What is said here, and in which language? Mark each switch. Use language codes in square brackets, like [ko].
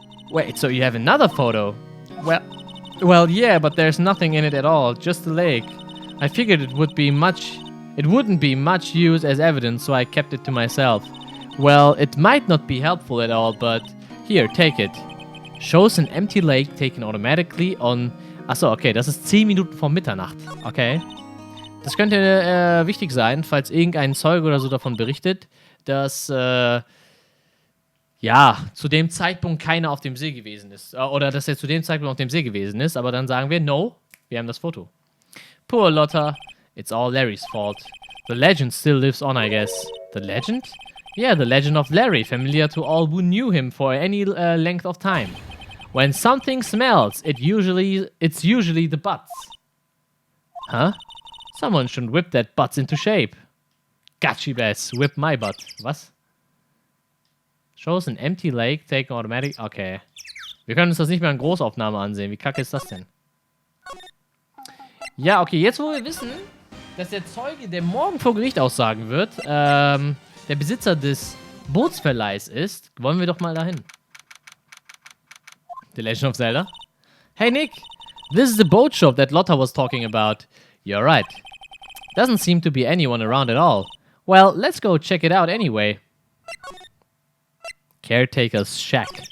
[en] Wait, so you have another photo? Well, yeah, but there's nothing in it at all, just the lake. I figured it wouldn't be much use as evidence, so I kept it to myself. Well, it might not be helpful at all, but here, take it. Shows an empty lake taken automatically on... [de] Achso, okay, das ist 10 Minuten vor Mitternacht. Okay. Das könnte wichtig sein, falls irgendein Zeuge oder so davon berichtet, dass, ja, zu dem Zeitpunkt keiner auf dem See gewesen ist. Oder dass er zu dem Zeitpunkt auf dem See gewesen ist, aber dann sagen wir, no, wir haben das Foto. [en] Poor Lotta. It's all Larry's fault. The legend still lives on, I guess. The legend? Yeah, the legend of Larry, familiar to all who knew him for any length of time. When something smells, it's usually the butts. Huh? Someone should whip that butts into shape. Gotcha, bless. Whip my butt. Was? Shows an empty lake, taken automatic. Okay. [de] Wir können uns das nicht mehr in Großaufnahme ansehen. Wie kacke ist das denn? Ja, okay, jetzt wo wir wissen, dass der Zeuge, der morgen vor Gericht aussagen wird, der Besitzer des Bootsverleihs ist, wollen wir doch mal dahin. [en] The Legend of Zelda. Hey Nick, this is the boat shop that Lotta was talking about. You're right. Doesn't seem to be anyone around at all. Well, let's go check it out anyway. Caretaker's Shack.